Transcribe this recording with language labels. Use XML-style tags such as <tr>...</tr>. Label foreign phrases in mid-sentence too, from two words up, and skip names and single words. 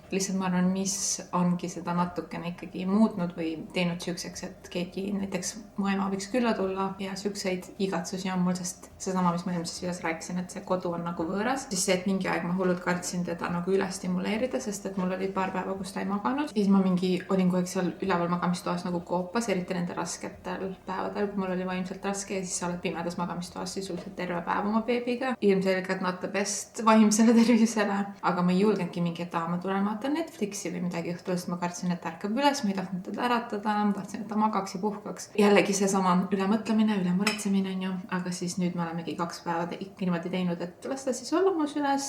<et>Lihtsalt ma arvan, mis ongi seda natukene ikkagi muutnud või teinud süükseks, et keegi näiteks mu ema võiks külla tulla ja sükseid igatsusi on mul, sest seesama, mis ma eelmises videos rääkisin, et see kodu on nagu võõras, siis see, et mingi aeg ma hullult kartsin teda nagu üle stimuleerida, sest et mul oli paar päeva, kus ta ei maganud. Siis ma olin kogu aeg seal üleval magamistoas nagu koopas, eriti nende rasketel päevadel, kui mul oli vaimselt raske ja siis sa oled pimedas magamistoas sisuliselt terve päev oma beebiga. Ilmselgelt</et> <en>not the best</en> <et>vaimsele tervisele, aga ma ei julgenudki mingi, et ma tulen vaatan Netflixi või midagi õhtul, sest ma kartsin, et ärkab üles, ma ei tahtnud teda äratada, ma tahtsin, et ta magaks ja puhkaks. Jällegi seesama ülemõtlemine, ülemuretsemine on ju, aga siis nüüd me olemegi 2 päeva niimoodi teinud, et las ta siis olla mu süles.</et>